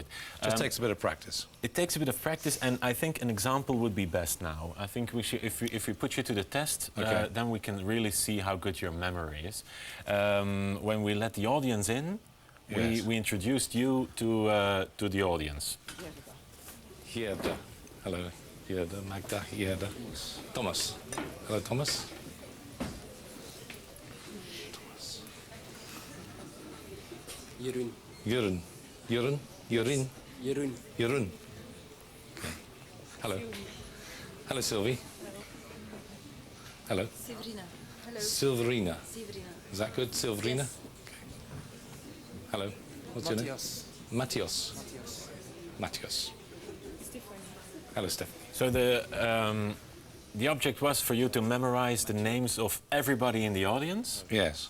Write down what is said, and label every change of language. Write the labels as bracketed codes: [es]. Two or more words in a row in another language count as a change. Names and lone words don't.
[en] Just takes a bit of practice. It takes a bit of practice, and I think an example would be best now. I think we should, if we put you to the test, Okay. then we can really see how good your memory is. When we let the audience in, Yes. we introduced you to the audience. Hierda. Hello. Hierda, Magda, Hierda. Thomas. Hello, Thomas. Jeroen. Jeroen. Jeroen. Jeroen. Jeroen. Jeroen. Okay. Hello. Hello, Sylvie. Hello. Severina. Hello. Silverina. Severina. Is that good, Silverina? Yes. Okay. Hello. What's your name? Matthias. Matthias. Stephanie. Hello, Stephanie. So the object was for you to memorize the names of everybody in the audience. Yes.